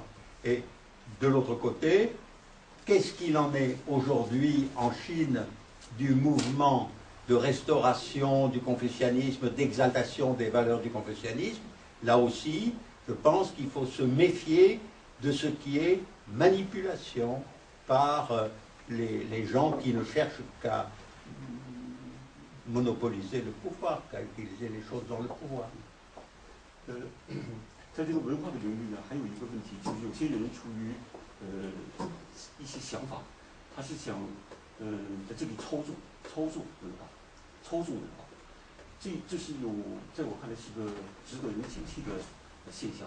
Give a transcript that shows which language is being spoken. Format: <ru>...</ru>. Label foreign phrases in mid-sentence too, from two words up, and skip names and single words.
<fr>Et de l'autre côté, qu'est-ce qu'il en est aujourd'hui en Chine du mouvement de restauration du confucianisme, d'exaltation des valeurs du confucianisme? Là aussi, je pense qu'il faut se méfier de ce qui est manipulation par les gens qui ne cherchent qu'à monopoliser le pouvoir, qu'à utiliser les choses dans le pouvoir.</fr> <zh>在这个文化的领域呢，还有一个问题，就是有些人出于一些想法，他是想在这里操纵文化，这是在我看来是个值得人警惕的现象。</zh>